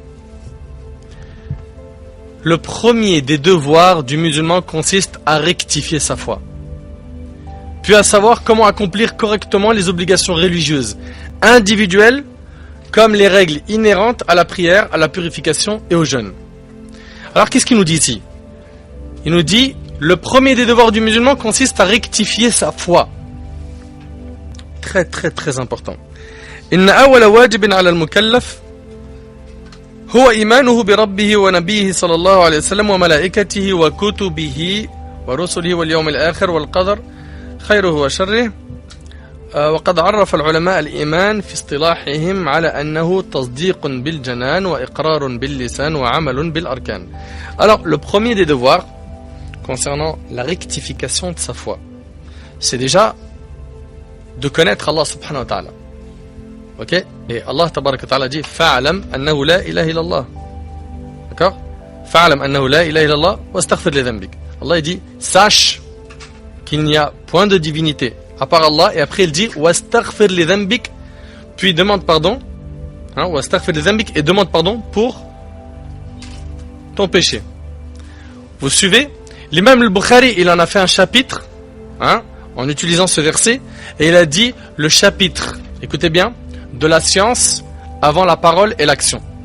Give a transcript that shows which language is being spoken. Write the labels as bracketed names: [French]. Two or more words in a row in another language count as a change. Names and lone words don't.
[French] Le premier des devoirs du musulman consiste à rectifier sa foi, puis à savoir comment accomplir correctement les obligations religieuses individuelles, comme les règles inhérentes à la prière, à la purification et au jeûne. Alors qu'est-ce qu'il nous dit ici? Il nous dit, le premier des devoirs du musulman consiste à rectifier sa foi. Très très très important. [Arabic] إن أول واجب على المكلف هو إيمانه بربه ونبيه صلى الله عليه وسلم وملائكته وكتبه ورسله واليوم الآخر والقدر خيره وشره. وقد عرف العلماء الإيمان في اصطلاحهم على أنه تصديق بالجنان وإقرار باللسان وعمل بالأركان. [French] Alors, le premier des devoirs concernant la rectification de sa foi, c'est déjà de connaître [Arabic] الله سبحانه وتعالى. [French] Ok? Et [Arabic] الله تبارك وتعالى [French] dit [Arabic] فاعلم أنه لا إله إلا الله. [French] D'accord? [Arabic] فاعلم أنه لا إله إلا الله واستغفر لذنبك. [French] Allah dit sache qu'il n'y a point de divinité à part Allah, et après il dit [Arabic] واستغفر لذنبك, [French] puis demande pardon, [Arabic] واستغفر لذنبك, [French] et demande pardon pour ton péché. Vous suivez? L'imam al-Bukhari, il en a fait un chapitre en utilisant ce verset, et il a dit le chapitre, écoutez bien, de la science avant la parole et l'action.